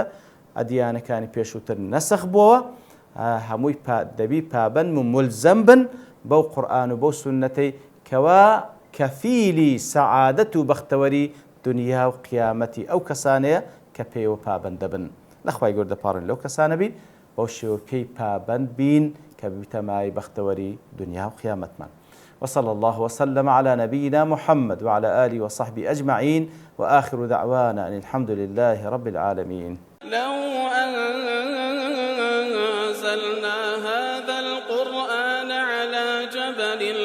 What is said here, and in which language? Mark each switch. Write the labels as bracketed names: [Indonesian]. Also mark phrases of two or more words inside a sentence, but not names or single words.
[Central Kurdish] ئەدیانەکانی پێشووتر نەسخ بووەوە، هەمووی دەبی پابەند و مولزەم بن بەو قورئان و بەو سونەتەی کەوا کەفیلی سەعادەت و بەختەوەری دنیا و قیامەتی ئەو کەسانەیە کە پێیەوە پابەند دەبن. نەخوای گەورە دەپاڕێن لەو کەسانە بین بەو شێوە پێی پابەند بین کە بتەمای بەختەوەری دنیا و قیامەتمان. [Arabic] وصلى الله وسلم على نبينا محمد وعلى آله وصحبه أجمعين وآخر دعوانا أن الحمد لله رب العالمين. لو أنزلنا هذا القرآن على جبل